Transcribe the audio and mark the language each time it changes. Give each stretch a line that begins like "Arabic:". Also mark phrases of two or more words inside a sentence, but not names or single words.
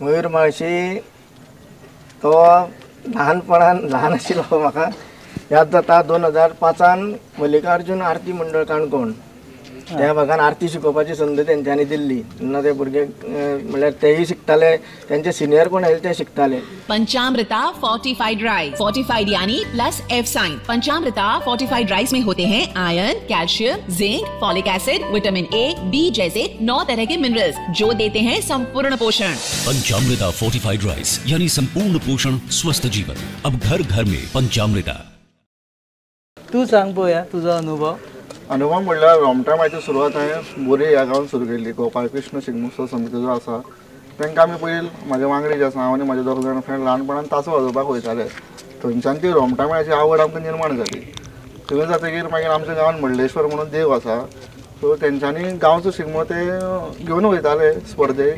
Konkani: मयूर माळशी तो ल्हानपणान ल्हान आशिल्लो म्हाका याद जाता. 2005 मल्लिकार्जून आरती मंडळ काणकोण त्या भागान आरती शिकोवपाची संद तेंच्यांनी दिल्ली. तेन्ना ते भुरगे म्हणल्यार तेय शिकताले, तेंचे सिनियर कोण आयले ते शिकताले.
English: Panchamrita fortified rice, fortified यानी plus F sign.
Hindi: पंचामृता फोर्टिफाइड राइस में होते हैं आयरन, कैल्शियम, जिंक,
English: folic acid, vitamin A, B
Hindi: जैसे 9 तरह के मिनरल्स जो देते हैं संपूर्ण पोषण. पंचामृता फोर्टिफाइड राइस यानी संपूर्ण पोषण स्वस्थ जीवन. अब घर घर में पंचामृता.
Konkani: तू सांग पळोवया तुजो अनुभव. अनुभव म्हणल्यार रोमटामेळाची सुरवात हांवें बोरी ह्या गांवांत सुरू केल्ली. गोपाळकृष्ण शिगमोत्सव समिती जो आसा तांकां आमी पयलीं म्हाजे वांगडी जे आसा हांव आनी म्हाजे 2 जाण फ्रेंड ल्हानपणान तासो वाजोवपाक वयताले. थंयच्यान ती रोमटामेळाची आवड आमकां निर्माण जाली. थंय जातकीर मागीर आमच्या गांवांत मंडलेश्वर म्हणून देव आसा, सो तेंच्यांनी गांवचो शिगमो ते घेवन वयताले स्पर्धेक.